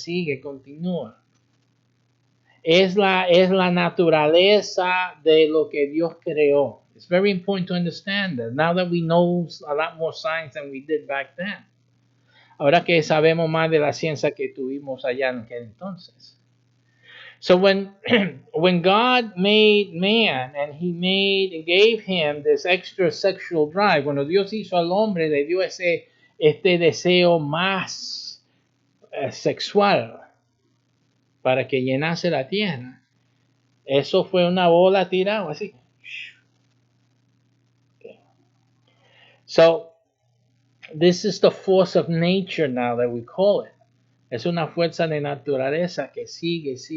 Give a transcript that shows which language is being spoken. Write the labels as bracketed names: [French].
[Spanish] Sigue, continúa. Es la naturaleza de lo que Dios creó. [English] It's very important to understand that. Now that we know a lot more science than we did back then. [Spanish] Ahora que sabemos más de la ciencia que tuvimos allá en aquel entonces. [English] So when God made man and he gave him this extra sexual drive, [Spanish] cuando Dios hizo al hombre, le dio este deseo más sexual para que llenase la tierra. Eso fue una bola tirada así. [English] Okay. So this is the force of nature now that we call it. [Spanish] Es una fuerza de naturaleza que sigue.